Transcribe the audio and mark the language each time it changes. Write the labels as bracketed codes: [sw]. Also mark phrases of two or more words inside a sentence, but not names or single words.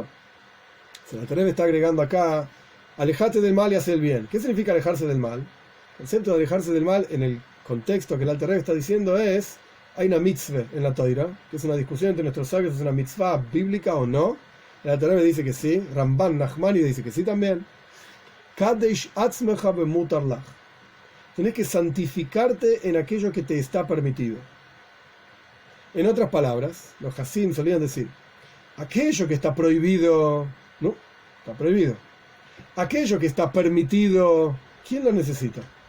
[es] Si el Alter Rebbe está agregando acá, alejate del mal y haz el bien. ¿Qué significa alejarse del mal? El concepto de alejarse del mal en el contexto que el Alter Rebbe está diciendo es, hay una mitzvah en la Toira, que es una discusión entre nuestros sabios, es una mitzvah bíblica o no. El Alter Rebbe dice que sí, Ramban Nachmani dice que sí también. [he] קדש עצמך במותר לך. [es] Tenés que santificarte en aquello que te está permitido. En otras palabras, los Hasim solían decir, aquello que está prohibido, no, está prohibido. Aquello que está permitido, ¿quién lo necesita?